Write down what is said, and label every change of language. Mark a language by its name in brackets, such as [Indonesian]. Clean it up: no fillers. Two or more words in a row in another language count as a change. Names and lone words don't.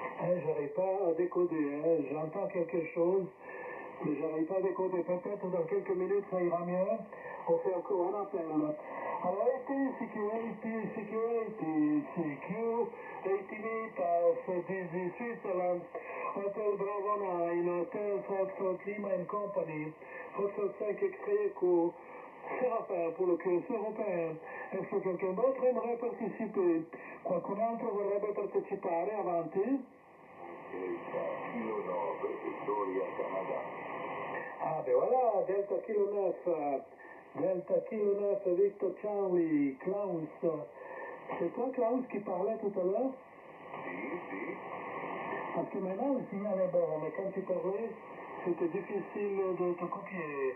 [French] j'arrive pas à décoder, hein. J'entends quelque chose, mais j'arrive pas à décoder. Peut-être dans quelques minutes ça ira mieux. On fait encore un appel. Alors, [English] security, security meters, this Switzerland, Hotel Bravo 9, Hotel Foxtrot Lima and Company, Foxtrot 5 Extrait Eco, Séraphin [French] pour le QS européen. Est-ce que quelqu'un d'autre aimerait participer? [Italian] Qualcun altro vorrebbe partecipare? Avanti. [French] Kilo Nord, Victoria, Canada. Ah ben voilà, Delta Kilo 9, Delta Kilo 9, Victor Charlie, Klaus. C'est toi Klaus qui parlait tout à l'heure? Si. Parce que maintenant le signal est bon, mais quand tu parlais, c'était difficile de te copier.